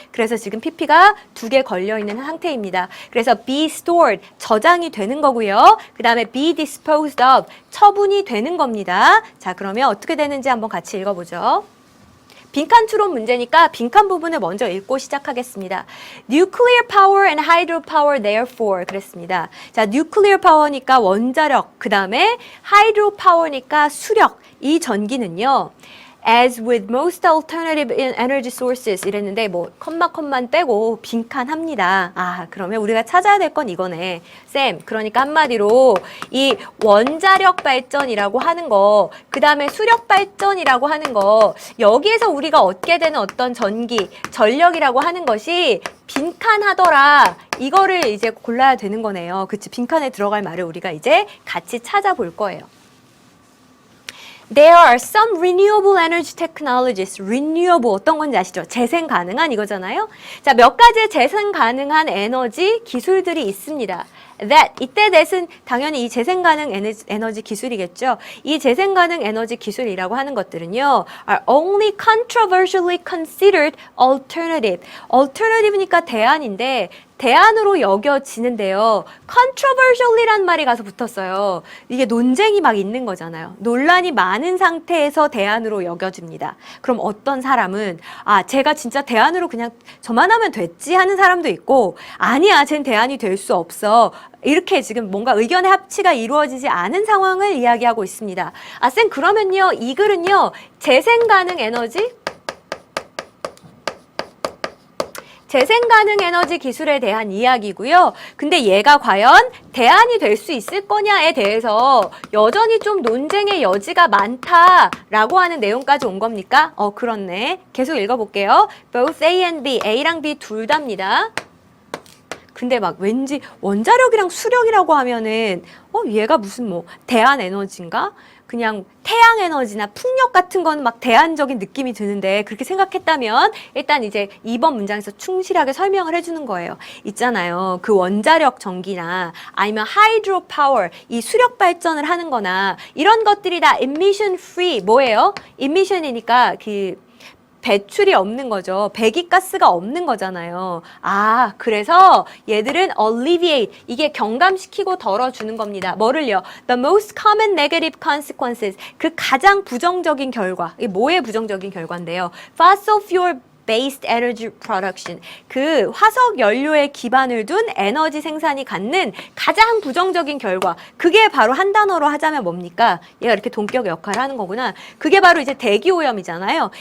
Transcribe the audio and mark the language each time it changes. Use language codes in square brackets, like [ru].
[ko] 그래서 지금 PP가 2개 걸려있는 상태입니다. 그래서 be stored, 저장이 되는 거고요. 그 다음에 be disposed of, 처분이 되는 겁니다. 자, 그러면 어떻게 되는지 한번 같이 읽어보죠. 빈칸 추론 문제니까 빈칸 부분을 먼저 읽고 시작하겠습니다. [en] Nuclear power and hydropower therefore [ko] 그랬습니다. 자, nuclear power니까 원자력, 그 다음에 hydropower니까 수력, 이 전기는요. [en] As with most alternative energy sources [ko] 이랬는데 뭐 컴만 빼고 빈칸 합니다. 아, 그러면 우리가 찾아야 될 건 이거네. 쌤, 그러니까 한마디로 이 원자력 발전이라고 하는 거, 그 다음에 수력 발전이라고 하는 거, 여기에서 우리가 얻게 되는 어떤 전기, 전력이라고 하는 것이 빈칸 하더라. 이거를 이제 골라야 되는 거네요. 그치? 빈칸에 들어갈 말을 우리가 이제 같이 찾아볼 거예요. [en] There are some renewable energy technologies. [ko] renewable 어떤 건지 아시죠? 재생 가능한 이거잖아요. 자, 몇 가지의 재생 가능한 에너지 기술들이 있습니다. That, 이때 that은 당연히 이 재생 가능 에너지 기술이겠죠. 이 재생 가능 에너지 기술이라고 하는 것들은요. [en] are only controversially considered alternative. [ko] alternative니까 대안인데 대안으로 여겨지는데요. controversially란 말이 가서 붙었어요. 이게 논쟁이 막 있는 거잖아요. 논란이 많은 상태에서 대안으로 여겨집니다. 그럼 어떤 사람은 아, 제가 진짜 대안으로 그냥 저만 하면 됐지 하는 사람도 있고 아니야, 쟨 대안이 될 수 없어. 이렇게 지금 뭔가 의견의 합치가 이루어지지 않은 상황을 이야기하고 있습니다. 아, 쌤, 그러면요, 이 글은요, 재생 가능 에너지? 재생 가능 에너지 기술에 대한 이야기고요. 근데 얘가 과연 대안이 될 수 있을 거냐에 대해서 여전히 좀 논쟁의 여지가 많다라고 하는 내용까지 온 겁니까? 그렇네. 계속 읽어볼게요. [en] Both A and B, [ko] A랑 B 둘 다입니다. 근데 막 왠지 원자력이랑 수력이라고 하면은 얘가 무슨 뭐 대안 에너지인가? 그냥 태양 에너지나 풍력 같은 건 막 대안적인 느낌이 드는데 그렇게 생각했다면 일단 이제 2번 문장에서 충실하게 설명을 해주는 거예요. 있잖아요. 그 원자력 전기나 아니면 하이드로 파워, 이 수력 발전을 하는 거나 이런 것들이 다 emission free 뭐예요? emission이니까 그 배출이 없는 거죠. 배기가스가 없는 거잖아요. 아, 그래서 얘들은 alleviate, 이게 경감시키고 덜어주는 겁니다. 뭐를요? [en] The most common negative consequences, [ko] 그 가장 부정적인 결과. 이게 뭐의 부정적인 결과인데요? [en] Fossil fuel based energy production, [ko] 그 화석 연료에 기반을 둔 에너지 생산이 갖는 가장 부정적인 결과, 그게 바로 한 단어로 하자면 뭡니까? 얘가 이렇게 동격의 역할을 하는 거구나. 그게 바로 이제 대기오염이잖아요.